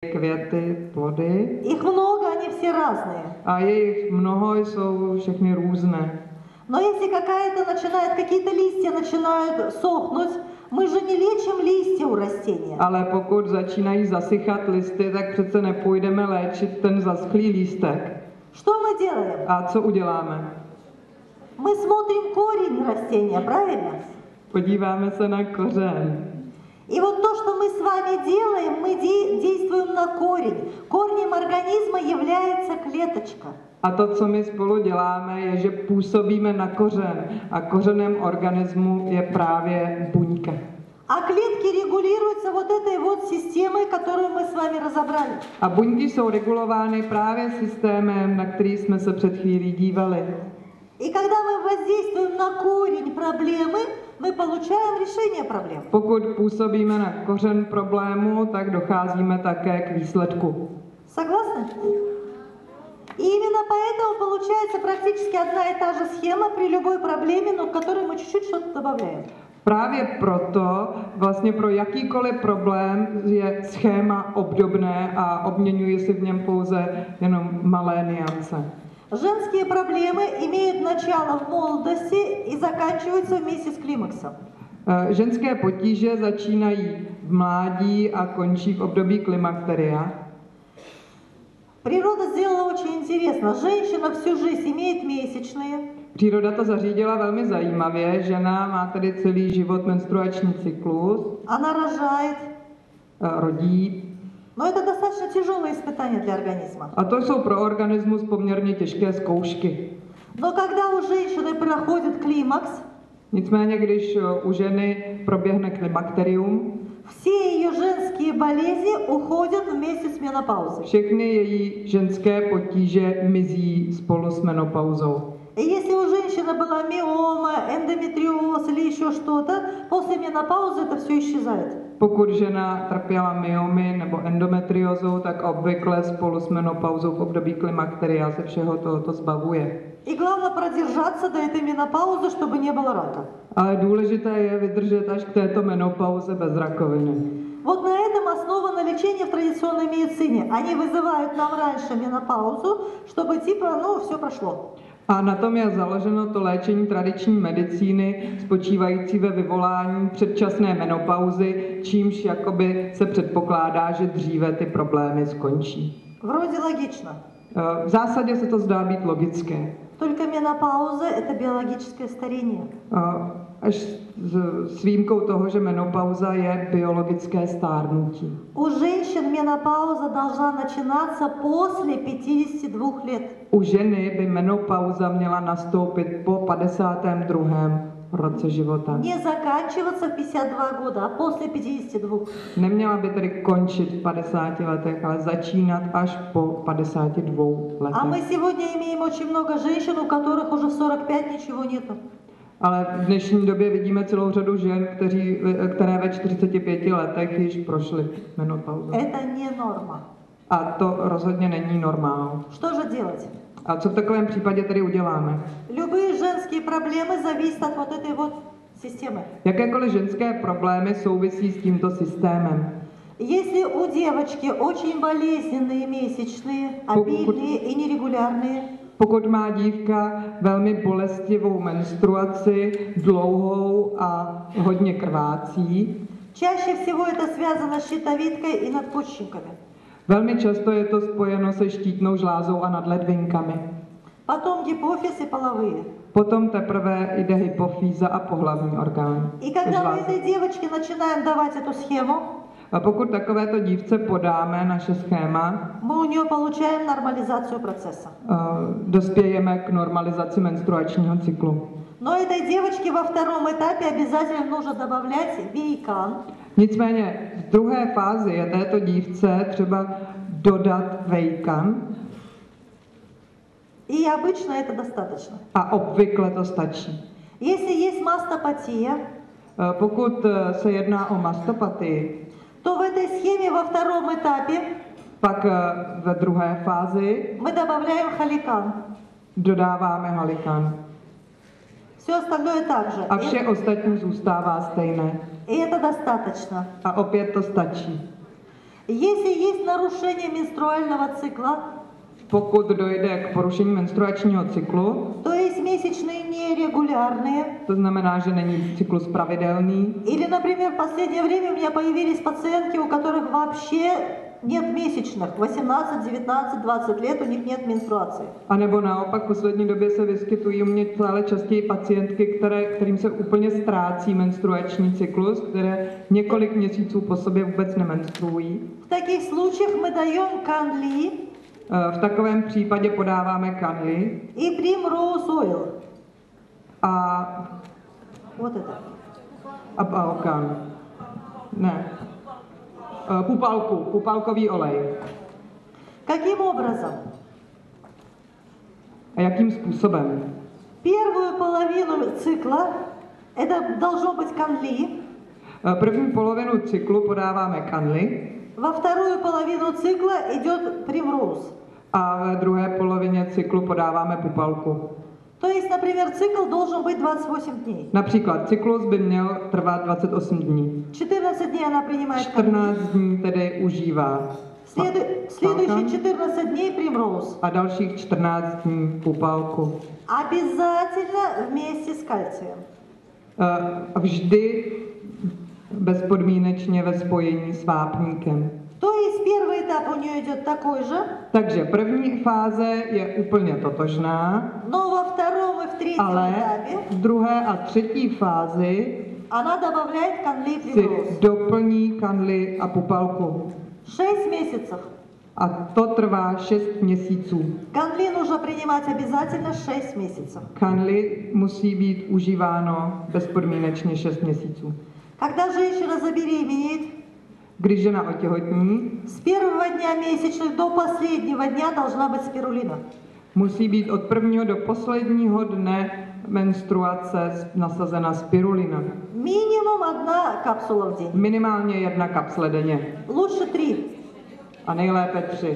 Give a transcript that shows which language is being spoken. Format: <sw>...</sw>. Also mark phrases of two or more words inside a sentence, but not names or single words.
<cs>květy, plody.</cs> <ru>Их много, они все разные.</ru> <cs>A jejich mnoho, jsou všechny různé.</cs> <ru>Но если какие-то листья начинают сохнуть, мы же не лечим листья у растения.</ru> <cs>Ale pokud začínají zasychat listy, tak přece nepůjdeme léčit ten zaschlý lístek.</cs> <ru>Что мы делаем?</ru> <cs>A co uděláme?</cs> <ru>Мы смотрим корень растения, правильно?</ru> <cs>Podíváme se na kořen.</cs> <ru>И вот то, что мы с вами делаем, мы действуем на корень. Корнем организма является клеточка.</ru> <cs>A to, co my spolu děláme, je, že působíme na kořen. A kořenem organismu je právě buňka.</cs> <ru>А клетки регулируются вот этой вот системой, которую мы с вами разобрали.</ru> <cs>A buňky jsou regulovány právě systémem, na který jsme se před chvílí dívali.</cs> <ru>И когда мы воздействуем на корень проблемы, мы получаем решение проблем.</ru> <cs>Pokud působíme na kořen problému, tak docházíme také k výsledku.</cs> <ru>Согласны? И именно поэтому получается практически одна и та же схема при любой проблеме, но к которой мы чуть-чуть что-то добавляем.</ru> <cs>Právě proto vlastně pro jakýkoliv problém je schéma obdobné a obměňuje si v něm pouze jenom malé niance.</cs> <ru>Женские проблемы имеют начало в молодости и заканчиваются вместе с климаксом.</ru> <cs>Ženské potíže začínají v mládí a končí v období klimakteria.</cs> <ru>Природа сделала очень интересно. Женщина всю жизнь имеет месячные.</ru> <cs>Příroda to zařídila velmi zajímavě. Žena má tedy celý život menstruační cyklus.</cs> <ru>Она рожает.</ru> <cs>Rodí.</cs> <ru>Но это достаточно тяжелое испытание для организма.</ru> <cs>A to jsou pro organismus poměrně těžké zkoušky.</cs> <ru>Но когда у женщины проходит климакс,</ru> <cs>Nicméně, když u ženy proběhne klimakterium,</cs> <ru>все ее женские болезни уходят вместе с менопаузой.</ru> <cs>všechny její ženské potíže mizí spolu s menopauzou.</cs> <ru>И если у женщины была миома, эндометриоз или еще что-то, после менопаузы это все исчезает.</ru> <cs>Pokud žena trpěla myomy nebo endometriózou, tak obvykle spolu s menopauzou v období klimakteria se všeho tohoto zbavuje.</cs> <ru>И главное продержаться до этой менопаузы, чтобы не было рака.</ru> <cs>Ale důležité je vydržet až k této menopauze bez rakoviny.</cs> <ru>Вот на этом основано лечение в традиционной медицине. Они вызывают нам раньше менопаузу, чтобы все прошло.</ru> <cs>A na tom je založeno to léčení tradiční medicíny, spočívající ve vyvolání předčasné menopauzy, čímž jakoby se předpokládá, že dříve ty problémy skončí.</cs> <ru>Вроде логично.</ru> <cs>V zásadě se to zdá být logické.</cs> <ru>Только менопауза – это биологическое старение.</ru> <cs>Až s výjimkou toho, že menopauza je biologické stárnutí.</cs> <ru>У женщин менопауза должна начинаться после 52 лет.</ru> <cs>U ženy by menopauza měla nastoupit po 52. roce života.</cs> <ru>Не заканчиваться в 52 года, а после 52.</ru> <cs>Neměla by tedy končit v 50 letech, ale začínat až po 52 letech.</cs> <ru>А мы сегодня имеем очень много женщин, у которых уже в 45 ничего нету.</ru> <cs>Ale v dnešní době vidíme celou řadu žen, které ve 45 letech již prošly menopauzou.</cs> <ru>Это не норма.</ru> <cs>A to rozhodně není normál.</cs> <ru>Что же делать?</ru> <cs>A co v takovém případě tedy uděláme?</cs> <ru>Любые женские проблемы зависят от вот этой вот системы.</ru> <cs>Jakékoliv ženské problémy souvisí s tímto systémem.</cs> <ru>Если у девочки очень болезненные месячные, обильные и нерегулярные,</ru> <cs>pokud má dívka velmi bolestivou menstruaci, dlouhou a hodně krvácí,</cs> <ru>чаще всего это связано с щитовидкой и надпочечниками.</ru> <cs>Velmi často je to spojeno se štítnou žlázou a nadledvinkami.</cs> <ru>Потом гипофиз и половые.</ru> <cs>Potom teprve jde hypofýza a pohlavní orgán.</cs> <ru>И когда мы этой девочке начинаем давать эту схему,</ru> <cs>A pokud takovéto dívce podáme naše schéma,</cs> <ru>мы у нее получаем нормализацию процесса.</ru> <cs>Dospějeme k normalizaci menstruačního cyklu.</cs> <ru>Но этой девочке во втором этапе обязательно нужно добавлять вейкан.</ru> <cs>Nicméně v druhé fázi je této dívce třeba dodat vejkan.</cs> <ru>И обычно это достаточно.</ru> <cs>A obvykle to stačí.</cs> <ru>Если есть мастопатия,</ru> <cs>pokud se jedná o mastopatii,</cs> <ru>то в этой схеме во втором этапе</ru> <cs>pak ve druhé fázi</cs> <ru>мы добавляем халикан.</ru> <cs>dodáváme halikan.</cs> <ru>Все остальное также.</ru> <cs>A vše ostatní zůstává stejné.</cs> <ru>И это достаточно.</ru> <cs>A opět to stačí.</cs> <ru>Если есть нарушение менструального цикла,</ru> <cs>Pokud dojde k porušení menstruačního cyklu,</cs> <ru>то есть месячные нерегулярные,</ru> <cs>to znamená, že není cyklus pravidelný,</cs> <ru>или, например, в последнее время у меня появились пациентки, у которых вообще нет месячных, 18, 19, 20 лет, у них нет менструации.</ru> <cs>anebo naopak v poslední době se vyskytují u mě stále častěji pacientky, kterým se úplně ztrácí menstruační cyklus, které několik měsíců po sobě vůbec nemenstruují.</cs> <ru>В таких случаях мы даем канли</ru> <cs>V takovém případě podáváme kanli</cs> <ru>и primrose oil.</ru> <cs>a</cs> <ru>Вот это.</ru> <cs>Balkan. Ne. Pupalkový olej.</cs> <ru>Каким образом?</ru> <cs>A jakým způsobem?</cs> <ru>Первую половину цикла это должно быть канли,</ru> <cs>První polovinu cyklu podáváme kanli</cs> <ru>во вторую половину цикла идет primrose.</ru> <cs>a ve druhé polovině cyklu podáváme pupalku.</cs> <ru>То есть, например, цикл должен быть 28 дней.</ru> <cs>Například cyklus by měl trvat 28 dní.</cs> <ru>14 дней она принимает</ru> <cs>14 dní tedy užívá</cs> <ru>Следующие Балкан 14 дней primrose.</ru> <cs>a dalších 14 dní pupalku.</cs> <ru>Обязательно вместе с кальцием.</ru> <cs>Vždy bezpodmínečně ve spojení s vápníkem.</cs> <ru>То есть первый этап у нее идет такой же,</ru> <cs>Takže první fáze je úplně totožná,</cs> <ru>но во втором и в третьем</ru> <cs>ale</cs> <ru>этапе</ru> <cs>v druhé a třetí fázi</cs> <ru>она добавляет канли</ru> <cs>si primrose. doplní kanli a pupalku.</cs> <ru>6 месяцев.</ru> <cs>A to trvá 6 měsíců.</cs> <ru>Канли нужно принимать обязательно 6 месяцев.</ru> <cs>Kanli musí být užíváno bezpodmínečně 6 měsíců.</cs> <ru>Когда женщина забеременеет,</ru> <cs>Když žena otěhotní,</cs> <ru>с первого дня месячных до последнего дня должна быть спирулина.</ru> <cs>musí být od prvního do posledního dne menstruace nasazena spirulina.</cs> <ru>Минимум 1 капсула в день.</ru> <cs>Minimálně 1 kapsle denně.</cs> <ru>Лучше 3.</ru> <cs>A nejlépe 3.</cs>